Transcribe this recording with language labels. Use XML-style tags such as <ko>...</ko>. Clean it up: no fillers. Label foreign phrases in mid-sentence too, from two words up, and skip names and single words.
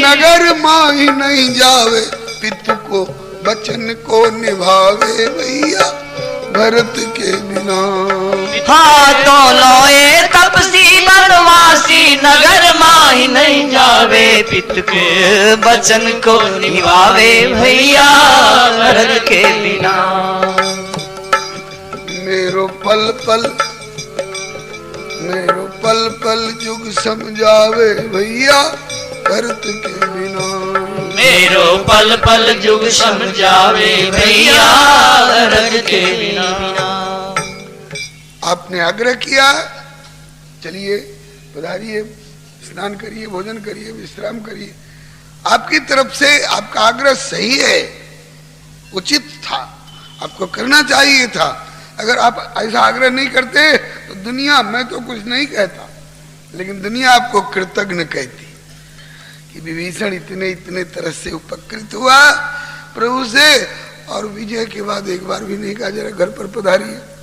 <hi>नगर माही नहीं जावे पितु को बचन को निभावे भैया भरत के बिना। हाँ तौलो ये तपसी वनवासी, नगर माही नहीं जावे पितु के बचन को निभावे भैया भरत के बिना। मेरो पल पल जुग समझावे भैया भरत के बिना, मेरो पल पल जुग समझावे भैया भरत के बिना। आपने आग्रह किया, चलिए पधारिए, स्नान करिए, भोजन करिए, विश्राम करिए। आपकी तरफ से आपका आग्रह सही है, उचित था, आपको करना चाहिए था। अगर आप ऐसा आग्रह नहीं करते तो दुनिया, मैं तो कुछ नहीं कहता, लेकिन दुनिया आपको कृतज्ञ कहती कि विभीषण इतने तरह से उपकृत हुआ प्रभु से, और विजय के बाद एक बार भी नहीं कहा जरा घर पर पधारिए।</hi>